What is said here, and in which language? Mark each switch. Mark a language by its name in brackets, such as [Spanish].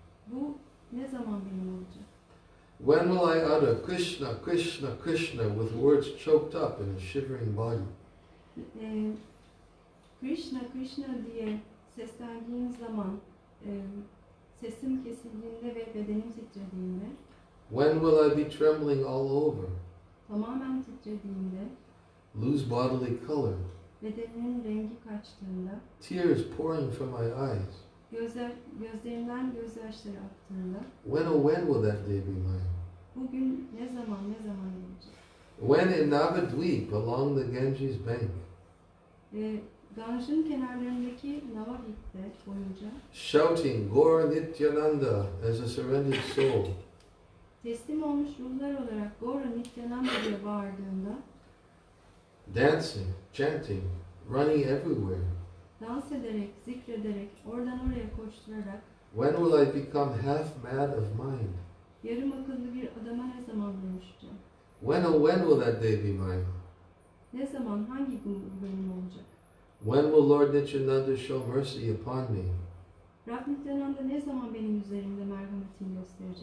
[Turkish] Bu ne zaman benim olacak? [English] When will I utter Krishna, Krishna, Krishna with words choked up in a shivering body? [Turkish] Krishna, Krishna diye seslendiğim zaman sesim kesildiğinde ve bedenim titrediğinde, [English] When will I be trembling all over, [Turkish] tamamen titrediğinde, [English] lose bodily color, [Turkish] bedenimin rengi kaçtığında, [English] tears pouring from my eyes? [Turkish] gözlerimden gözyaşları aktığında, [English] When oh when will that day be mine? [Turkish] bugün ne zaman gelecek? [English] When in Navadweep along the Ganges bank, [Turkish] Ganj'ın kenarlarındaki Navadvip'te boyunca [English] shouting Gaura Nityananda as a surrendered soul, [Turkish] teslim olmuş ruhlar olarak Gaura Nityananda diye bağırdığında, [English] dancing, chanting, running everywhere. [Turkish] dans ederek, zikrederek, oradan oraya koşturarak, [English] When will I become half mad of mind? [Turkish] yarım akıllı bir adama ne zaman dönüşeceğim? [English] When oh when will that day be mine? [Turkish] Ne zaman, hangi gün bu benim olacak? [English] When will Lord Nityananda show mercy upon me? [Turkish] Rab Nityananda ne zaman benim üzerimde merhametini gösterecek?